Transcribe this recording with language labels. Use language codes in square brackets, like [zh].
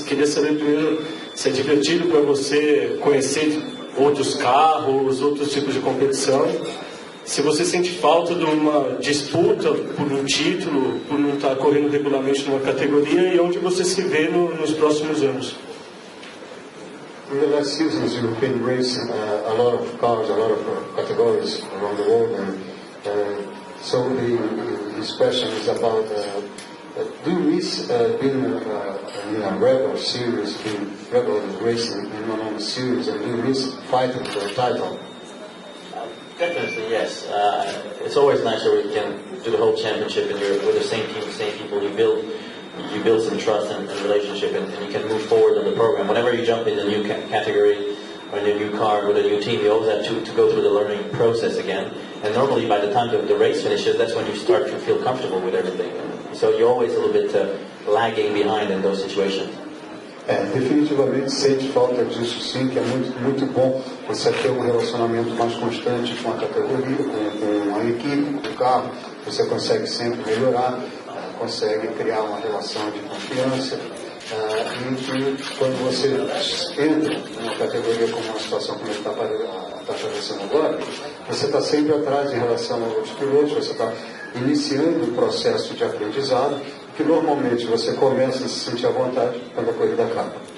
[pt] Queria saber primeiro se é divertido para você conhecer outros carros, outros tipos de competição. Se você sente falta de uma disputa por um título, por não estar correndo regularmente numa categoria, e onde você se vê nos próximos anos. [en] In the last seasons, you've been racing a lot of cars, a lot of categories around the world, and so his question is about: do you miss being in a regular series, being regularly racing in one of the series, and do you miss fighting for a title? Definitely, yes. It's always nice that we can do the whole championship and you're with the same team, the same people. You build some trust and relationship, and you can move forward in the program. Whenever you jump in a new category or in a new car with a new team, you always have to go through the learning process again. And normally by the time the race finishes, that's when you start to feel comfortable with everything. So you're always a little bit lagging behind in those situations. [pt] Definitivamente sente falta disso sim, que é muito bom você ter um relacionamento mais constante com a categoria, com a equipe, com o carro. Você consegue sempre melhorar, consegue criar uma relação de confiança, e quando você entra numa categoria como uma situação como está acontecendo agora, você está sempre atrás em relação a outros pilotos, você está iniciando um processo de aprendizado que normalmente você começa a se sentir à vontade quando a corrida acaba.